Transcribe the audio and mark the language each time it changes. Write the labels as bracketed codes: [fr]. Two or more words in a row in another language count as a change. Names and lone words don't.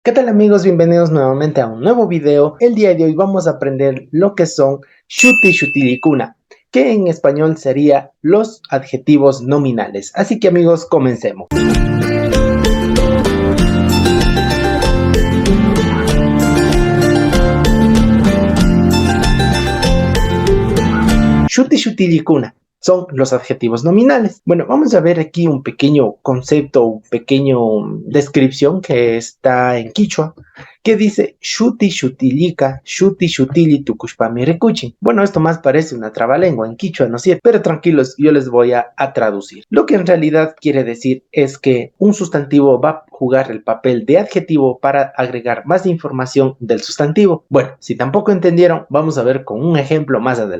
[es] ¿Qué tal amigos? Bienvenidos nuevamente a un nuevo video. El día de hoy vamos a aprender lo que son [qu] shuti shutilikuna, [es] que en español sería los adjetivos nominales. Así que amigos, comencemos. [qu] Shuti shutilikuna [es] son los adjetivos nominales. Bueno, vamos a ver aquí un pequeño concepto, un pequeño descripción que está en quichua, que dice [qu] shuti shutilika, shuti shutili tukushpami rikuchin. [es] Bueno, esto más parece una trabalengua en quichua, ¿no es cierto? Pero tranquilos, yo les voy a traducir. Lo que en realidad quiere decir es que un sustantivo va a jugar el papel de adjetivo para agregar más información del sustantivo. Bueno, si tampoco entendieron, vamos a ver con un ejemplo más adelante.